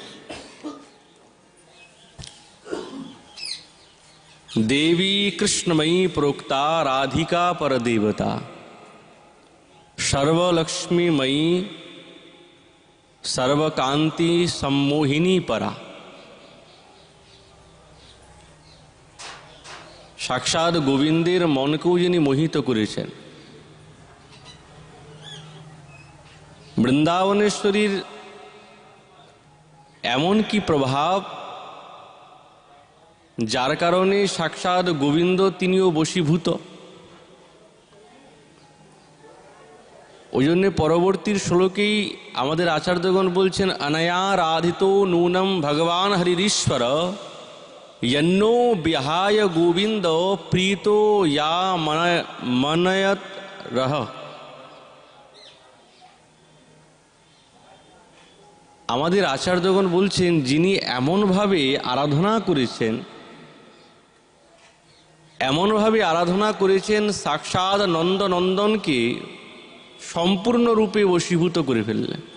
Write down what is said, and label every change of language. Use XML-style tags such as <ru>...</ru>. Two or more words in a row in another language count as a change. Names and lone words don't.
<sa>देवी कृष्णमयी प्रोक्ता राधिका परदेवता सर्वलक्ष्मीमयी सर्वकांति सम्मोहिनी परा।</sa> <bn>সাক্ষাৎ গোবিন্দের মনকেও যিনি মোহিত করেছেন। বৃন্দাবনেশ্বরীর এমন কি প্রভাব, যার কারণে সাক্ষাৎ গোবিন্দ তিনিও বশীভূত। ওই জন্যে পরবর্তীর শ্লোকেই আমাদের আচার্যগণ বলছেন,</bn> <sa>অনয়া রাধিতো নূনম ভগবান হরিশ্বর यन्नो विहाय गोविंद प्रीतो या मनयत रह।</sa> <bn>আমাদের আচার্যগণ বলছেন, যিনি এমনভাবে আরাধনা করেছেন সাক্ষাৎ নন্দনন্দনকে সম্পূর্ণরূপে বশীভূত করে ফেললেন।</bn>